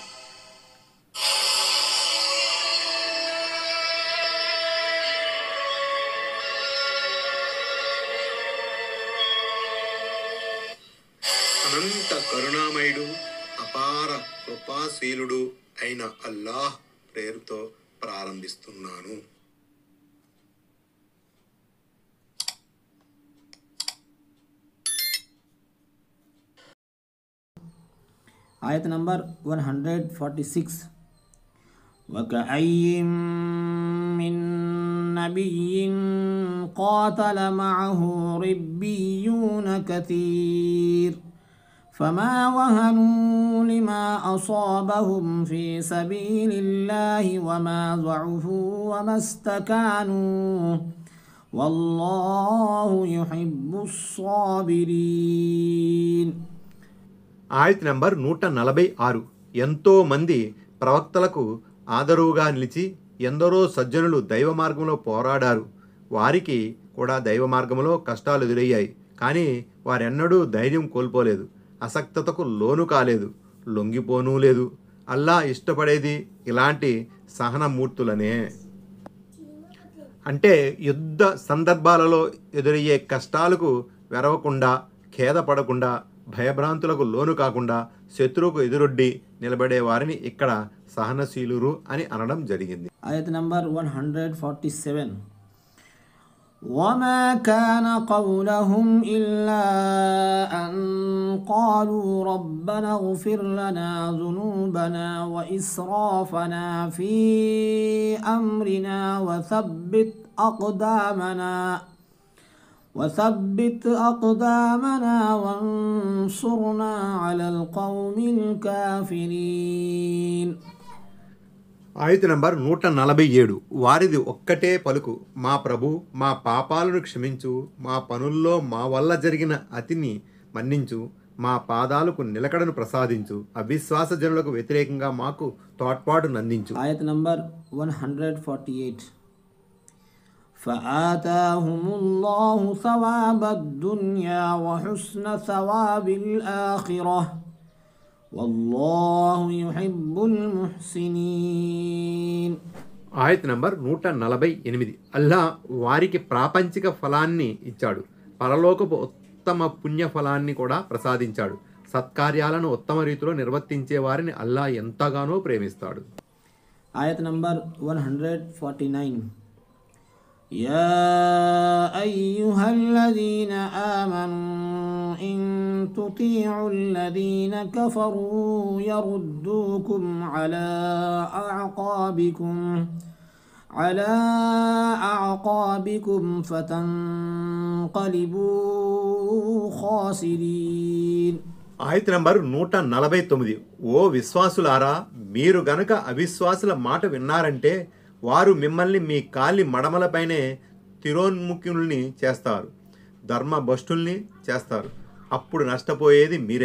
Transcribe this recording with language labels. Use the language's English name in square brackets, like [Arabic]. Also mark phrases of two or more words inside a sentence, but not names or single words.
[Telugu] అనంత కరుణామయుడు అపార కృపాశీలుడు అయిన అల్లాహ్ పేరుతో ప్రారంభిస్తున్నాను. ఆయత్ నంబర్ 146. [Arabic] وكأين من نبي قاتل معه ربيون كثير فما وهنوا لما أصابهم في سبيل الله وما ضعفوا وما استكانوا والله يحب الصابرين. [Telugu] ఆయత్ నంబర్ 146. ఎంతో మంది ప్రవక్తలకు ఆదరువుగా నిలిచి ఎందరో సజ్జనులు దైవ మార్గంలో పోరాడారు. వారికి కూడా దైవ మార్గంలో కష్టాలు ఎదురయ్యాయి. కానీ వారెన్నడూ ధైర్యం కోల్పోలేదు, అసక్తతకు లోను కాలేదు, లొంగిపోనూ లేదు. అల్లా ఇష్టపడేది ఇలాంటి సహనమూర్తులనే. అంటే యుద్ధ సందర్భాలలో ఎదురయ్యే కష్టాలకు వెరవకుండా, ఖేదపడకుండా, భయభ్రాంతులకు లోను కాకుండా శత్రువుకు ఎదురొడ్డి నిలబడే వారిని ఇక్కడ సహనశీలురు అని అనడం జరిగింది. ఆయత్ నంబర్ 147. [Arabic] وما كان قولهم إلا أن قالوا ربنا اغفر لنا ذنوبنا وإسرافنا في أمرنا وثبت أقدامنا وانصرنا على القوم الكافرين. [Telugu] ఆయత్ నంబర్ 147. వారిది ఒక్కటే పలుకు, మా ప్రభు మా పాపాలను క్షమించు, మా పనుల్లో మా వల్ల జరిగిన అతిని మన్నించు, మా పాదాలకు నిలకడను ప్రసాదించు, అవిశ్వాస జనులకు వ్యతిరేకంగా మాకు తోడ్పాటు నందించు. ఆయత్ నంబర్ 148. [Arabic] فآتاهم الله ثواب الدنيا وحسن ثواب الآخرة والله يحب المحسنين. [Telugu] ఆయత్ నంబర్ 148. అల్లా వారికి ప్రాపంచిక ఫలాన్ని ఇచ్చాడు, పరలోకపు ఉత్తమ పుణ్య ఫలాన్ని కూడా ప్రసాదించాడు. సత్కార్యాలను ఉత్తమ రీతిలో నిర్వర్తించే వారిని అల్లా ఎంతగానో ప్రేమిస్తాడు. ఆయత్ నంబర్ 149. [Arabic] يا أيها الذين آمنوا إن تطيعوا الذين كفروا يردوكم على أعقابكم فتنقلبوا خاسرين. [Telugu] ఆయత్ నంబర్ 149. ఓ విశ్వాసులారా, మీరు గనక అవిశ్వాసుల మాట విన్నారంటే వారు మిమ్మల్ని మీ కాలి మడమలపైనే తిరోన్ముఖుల్ని చేస్తారు, ధర్మభ్రష్టుల్ని చేస్తారు. అప్పుడు నష్టపోయేది మీరే.